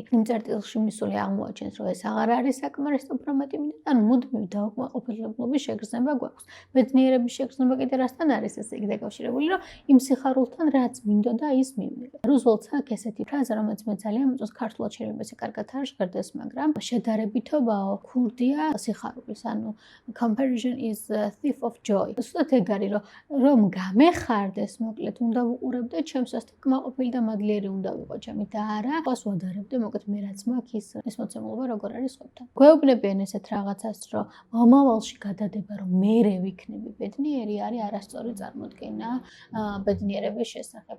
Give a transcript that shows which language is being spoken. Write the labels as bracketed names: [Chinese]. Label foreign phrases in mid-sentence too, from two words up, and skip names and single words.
[Georgian] იმ წერტილში მისული აღმოაჩენს რომ ეს აღარ არის საკმარისად უფრო მეტი მინდა, ანუ მუდმივი დაუკმაყოფილებლობის შეგრძნება გვაქვს. ბედნიერების შეგრძნება კიდე რასთან არის ესე იგი დაკავშირებული, რომ იმ სიხარულთან რაც მინდოდა ის მივიღე. რუზველტს აქვს ესეთი ფრაზა, რომელიც მე ძალიან მომწონს, ქართულად შეიძლება ესე კარგად არ ჟღერდეს, მაგრამ შედარებითობაო ქურდია სიხარულის, ანუ [English] comparison is a thief of joy. [Georgian] ზუსტად ეგ არის, რომ გამეხარდეს, მოკლედ უნდა ვუყურებდე ჩემსას და კმაყოფილი და მადლიერი უნდა ვიყო ჩემი და არა ყავს ვადარებდე, მოკლედ მე რაც მაქვს ის მოცემულობა როგორ არის სხვებთან. გვეუბნებიან ესეთ რაღაცას, რომ მომავალში გადადება, რომ მერე ვიქნები ბედნიერი, არის არასწორი წარმოდგენა ბედნიერების შესახებ.